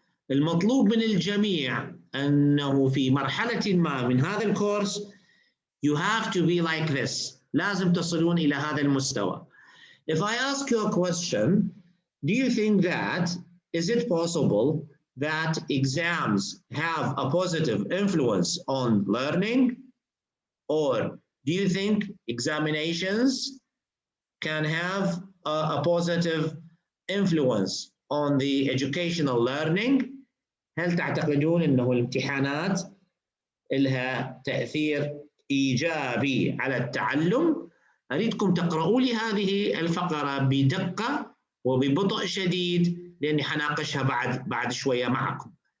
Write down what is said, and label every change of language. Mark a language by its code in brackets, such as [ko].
[ar] المطلوب من الجميع أنه في مرحلة ما من هذا الكورس [en] you have to be like this. [ar] لازم تصلون إلى هذا المستوى. [en] If I ask you a question, do you think that is it possible that exams have a positive influence on learning? Or do you think examinations can have a positive influence on the educational learning? [ar] هل تعتقدون أنه الامتحانات لها تأثير إيجابي على التعلم؟ أريدكم تقرؤوا لي هذه الفقرة بدقة وببطء شديد لأني حناقشها بعد شوية معكم.